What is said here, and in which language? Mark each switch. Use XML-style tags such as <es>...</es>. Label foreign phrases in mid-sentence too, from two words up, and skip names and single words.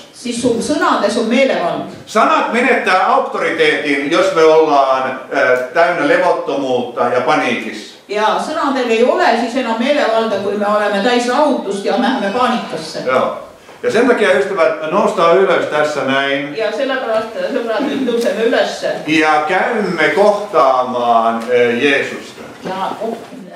<et>siis sul sõnades on meelevald.</et> <fi>Sanat menettää auktoriteetin, jos me ollaan täynnä levottomuutta ja paniikissa.</fi> <et>Ja sõnadel ei ole siis enam meelevalda, kui me oleme täis rahutust ja läheme paanikasse.</et> <fi>Joo. Ja sen takia ystävät, noustaan ylös tässä näin.</fi> <et>Ja sellepärast sõbrad, nüüd tõuseme ülesse.</et> <fi>Ja käymme kohtaamaan Jeesusta. Ja</fi>